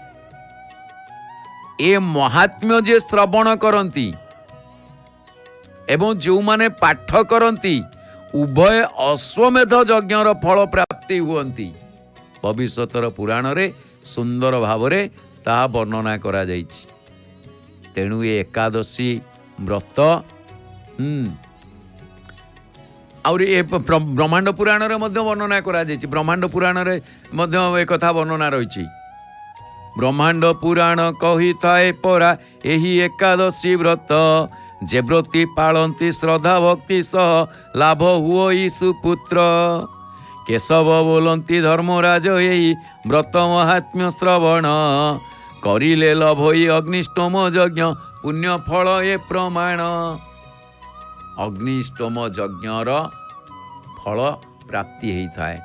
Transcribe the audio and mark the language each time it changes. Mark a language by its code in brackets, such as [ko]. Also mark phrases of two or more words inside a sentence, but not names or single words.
[or] ଏ ମାହାତ୍ମ୍ୟ ଯେ ଶ୍ରବଣ କରନ୍ତି ଏବଂ ଯୋ ମାନେ ପାଠ କରନ୍ତି ଉଭୟ ଅଶ୍ୱମେଧ ଯଜ୍ଞର ଫଳ ପ୍ରାପ୍ତି ହୁଅନ୍ତି ଭବିଷ୍ୟତର ପୁରାଣ ରେ ସୁନ୍ଦର ଭାବ ରେ ତା ବର୍ଣ୍ଣନା କରାଯାଇଛି ତେଣୁ ଏ ଏକାଦଶୀ ବ୍ରତ ଆଉରି ଏ ବ୍ରହ୍ମାଣ୍ଡ ପୁରାଣ ରେ ମଧ୍ୟ ବର୍ଣ୍ଣନା କରାଯାଇଛି ବ୍ରହ୍ମାଣ୍ଡ ପୁରାଣ ରେ ମଧ୍ୟ ଏ କଥା ବର୍ଣ୍ଣନା ରହିଛି ବ୍ରହ୍ମାଣ୍ଡ ପୁରାଣ କହି ଥାଏ ପରା ଏହି ଏକାଦଶୀ ବ୍ରତ ଯେ ବ୍ରତୀ ପାଳନ୍ତି ଶ୍ରଦ୍ଧା ଭକ୍ତି ସହ ଲାଭ ହୁଏ ସୁପୁତ୍ର କେଶବ ବୋଲନ୍ତି ଧର୍ମରାଜ ଏଇ ବ୍ରତ ମାହାତ୍ମ୍ୟ ଶ୍ରବଣ କରିଲେ ଲଭଇ ଅଗ୍ନିଷ୍ଟୋମ ଯଜ୍ଞ ପୁଣ୍ୟ ଫଳ ଏ ପ୍ରମାଣ। [hi] अग्निष्टोम यज्ञर फल प्राप्ति होता है।